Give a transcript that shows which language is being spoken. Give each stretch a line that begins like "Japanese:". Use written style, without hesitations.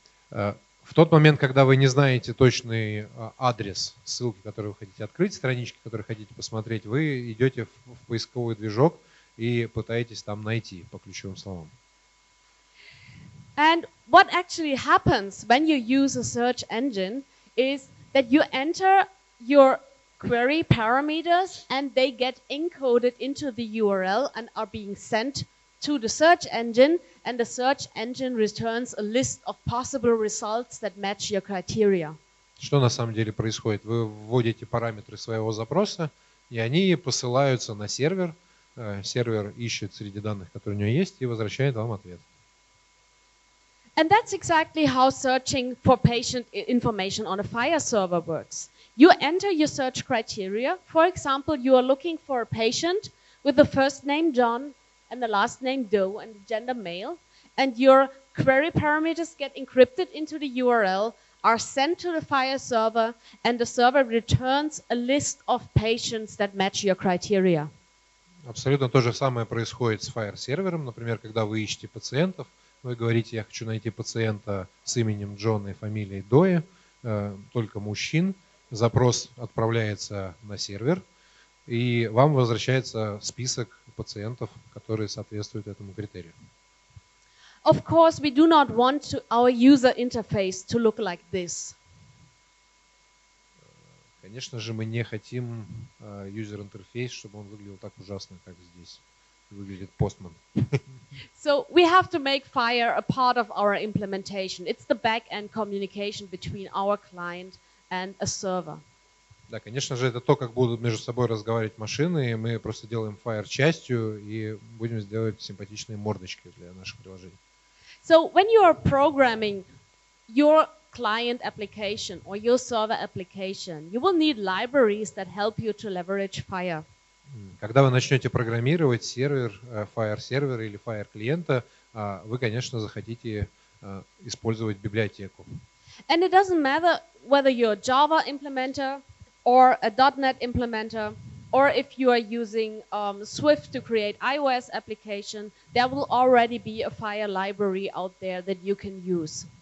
Russian: В тот момент, когда вы не знаете точный адрес ссылки, которую вы хотите открыть, странички, которые хотите посмотреть, вы идете в поисковый движок и пытаетесь там найти по ключевым словам.
English: And what actually happens when you use a search engine is that you enter your query parameters and they get encoded into the URL and are being sent to the search engine, and the search engine returns a list of possible results that match your criteria.
Russian: Что на самом деле происходит? Вы вводите параметры своего запроса, и они посылаются на сервер. Сервер ищет среди данных, которые у него есть, и возвращает вам ответ.
English: And that's exactly how searching for patient information on a FHIR server works. You enter your search criteria. For example, you are looking for a patient with the first name John and the last name Doe and the gender male, and your query parameters get encrypted into the URL, are sent to the FHIR server, and the server returns a list of patients that match your criteria.
Russian: Абсолютно то же самое происходит с FHIR-сервером. Например, когда вы ищете пациентов, вы говорите, я хочу найти пациента с именем Джона и фамилией Доя, только мужчин. Запрос отправляется на сервер, и вам возвращается список пациентов, которые соответствуют этому критерию.
English: Of course, we do not want our user interface to look like this.
Russian: Конечно же, мы не хотим юзер-интерфейс, чтобы он выглядел так ужасно, как здесь выглядит Postman.
English: So we have to make FHIR a part of our implementation. It's the back-end communication between our client and a server.
Russian: Да, конечно же, это то, как будут между собой разговаривать машины, и мы просто делаем FHIR частью и будем сделать симпатичные мордочки для наших приложений.
English: So when you are programming your client application or your server application, you will need libraries that help you to leverage FHIR.
Russian: Когда вы начнете программировать сервер, FHIR сервера или FHIR клиента, вы, конечно, захотите использовать библиотеку.
English: And it doesn't matter whether you're a Java implementer or a .NET implementer, or if you are using Swift to create iOS application, there will already be a FHIR library out there that you can use.